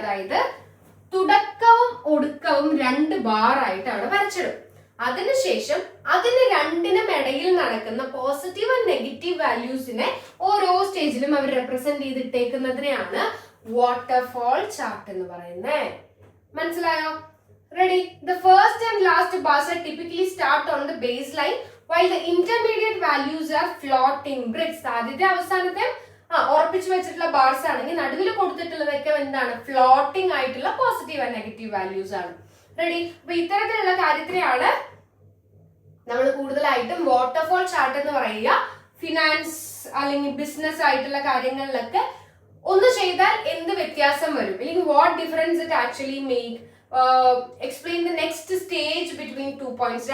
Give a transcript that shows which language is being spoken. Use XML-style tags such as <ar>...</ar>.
<ml>അതായത് തുടക്കവും ഒടുക്കവും രണ്ട് ബാർ ആയിട്ട് അവിടെ വരച്ചിടും. അതിനുശേഷം അതിന് രണ്ടിനും ഇടയിൽ നടക്കുന്ന പോസിറ്റീവ് ആൻഡ് നെഗറ്റീവ് വാല്യൂസിനെ ഓരോ സ്റ്റേജിലും അവർ റെപ്രസെന്റ് ചെയ്തിട്ടേക്കുന്നതിനെയാണ് വാട്ടർഫോൾ ചാർട്ട് എന്ന് പറയുന്നത്. മനസ്സിലായോ? Ready?</ml> <en>The first and last bars are typically start on the baseline while the intermediate values are floating bricks.</en> <ml>ആദ്യത്തെ അവസാനത്തെ ഉറപ്പിച്ചു വെച്ചിട്ടുള്ള ബാർസ് ആണെങ്കിൽ നടുവിൽ കൊടുത്തിട്ടുള്ളതൊക്കെ എന്താണ്, ഫ്ലോട്ടിംഗ് ആയിട്ടുള്ള പോസിറ്റീവ് ആൻഡ് നെഗറ്റീവ് വാല്യൂസ് ആണ്. റെഡി? അപ്പൊ ഇത്തരത്തിലുള്ള കാര്യത്തിനെയാണ് നമ്മൾ കൂടുതലായിട്ടും വാട്ടർഫോൾ ചാർട്ട് എന്ന് പറയുക. ഫിനാൻസ് അല്ലെങ്കിൽ ബിസിനസ് ആയിട്ടുള്ള കാര്യങ്ങളിലൊക്കെ ഒന്ന് ചെയ്താൽ എന്ത് വ്യത്യാസം വരും, അല്ലെങ്കിൽ</ml> <en>What difference it actually make, explain the next stage between 2 points.</en>